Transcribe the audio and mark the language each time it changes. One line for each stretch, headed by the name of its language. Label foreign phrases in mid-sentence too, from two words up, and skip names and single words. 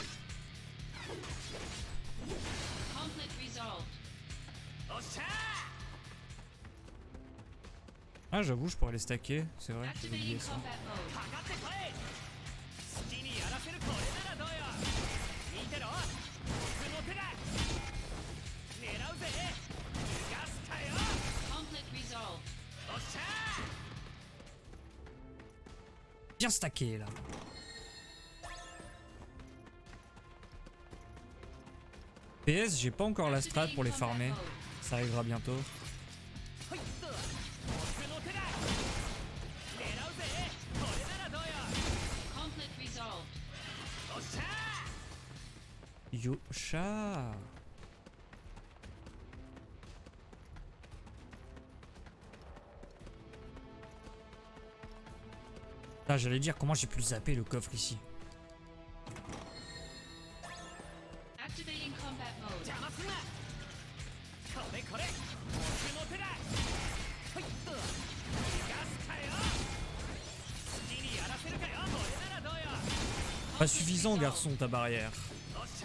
English: Conflict resolved.
French: Ah j'avoue je pourrais les stacker, c'est vrai, j'ai oublié
English: Activating
French: ça.
English: combat mode.
Japanese: 好きにやらせるこれならどうよ。見てろ、僕の手だ。狙うぜ。逃がすかよ。
English: Conflict resolved.
Japanese: おっしゃー。
French: Bien stacké là. PS, j'ai pas encore la strat pour les farmer. Ça arrivera bientôt.
Japanese: ほいっと。僕の手だ。狙うぜ。これならどうよ。
English: Conflict resolved.
Japanese: おっしゃー。
French: Yo chat. Ah, j'allais dire comment j'ai pu le zapper le coffre ici.
English: Activating combat mode.
Japanese: 邪魔すんな。これこれ。僕の手だ。ほいっと。逃がすかよ。好きにやらせるかよ。これならどうよ。
French: Pas suffisant garçon ta barrière.
Japanese: おっしゃー。